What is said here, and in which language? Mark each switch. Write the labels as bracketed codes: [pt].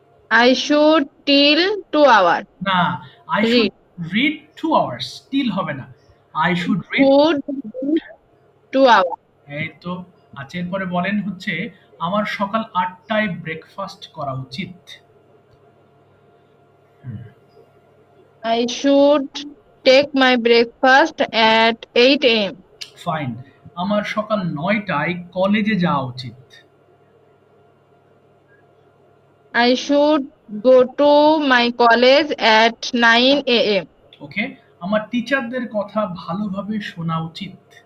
[en] I should till 2 hours. [bn] না, [en] I should Read. Read 2 hours, still [bn] হবে না। [en] I should read, Should read 2 hours. [bn] এই তো। আচ্ছা, এরপরে বলেন হচ্ছে আমার সকাল 8টায় ব্রেকফাস্ট করা উচিত। [en] I should take my breakfast at 8 a.m. [bn] Fine. আমার সকাল 9টায় কলেজে যাওয়া উচিত। [en] I should go to my college at 9 a.m. [bn] ওকে, আমার টিচারদের কথা ভালোভাবে শোনা উচিত।